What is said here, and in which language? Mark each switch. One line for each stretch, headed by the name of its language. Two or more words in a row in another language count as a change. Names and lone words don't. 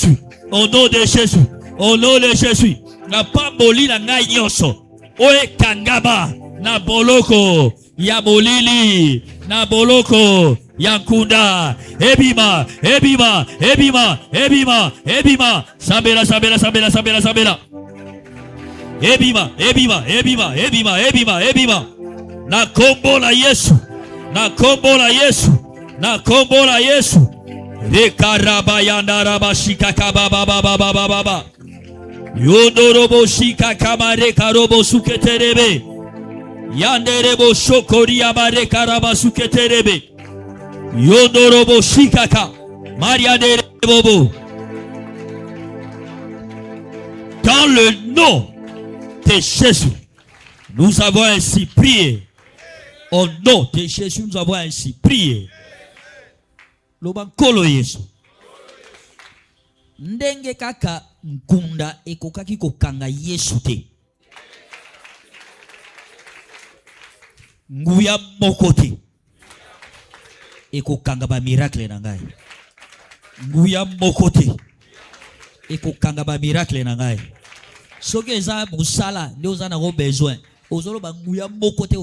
Lingala: Jésus na pamboli na ngai nyoso oyo kangaba na boloko ya molili na boloko ya nkunda ebima sambela ebima na kombo la Yesu rekaraba yandaraba shikaka baba yondorobo shikaka mareka robo suketerebe yanderebo shokori amare karaba suketerebe yondorobo shikaka mariaderebo.
French: Dans le nom de Jésus nous avons ainsi prié. Au nom de Jésus nous avons ainsi prié.
Lingala: Lobankolo Yesu ndenge kaka nkunda ekokaki kokanga Yesu te nguya moko te ekokanga ba miracle na ngai nguya moko te ekokanga ba miracle na ngai soki eza musala nde oza nango besoin ozoloba nguya moko te